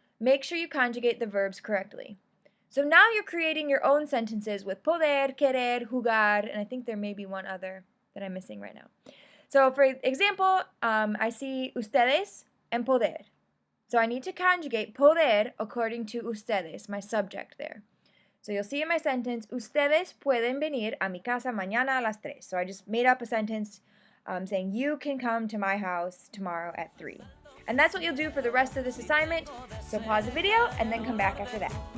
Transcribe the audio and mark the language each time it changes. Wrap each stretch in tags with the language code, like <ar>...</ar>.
<en>Make sure you conjugate the verbs correctly. So now you're creating your own sentences with poder, querer, jugar, and I think there may be one other that I'm missing right now. So for example, I see ustedes and poder. So I need to conjugate poder according to ustedes, my subject there. So you'll see in my sentence,</en> <es>ustedes pueden venir a mi casa mañana a las 3.</es> <en>So I just made up a sentence saying you can come to my house tomorrow at 3. And that's what you'll do for the rest of this assignment. So pause the video and then come back after that.</en>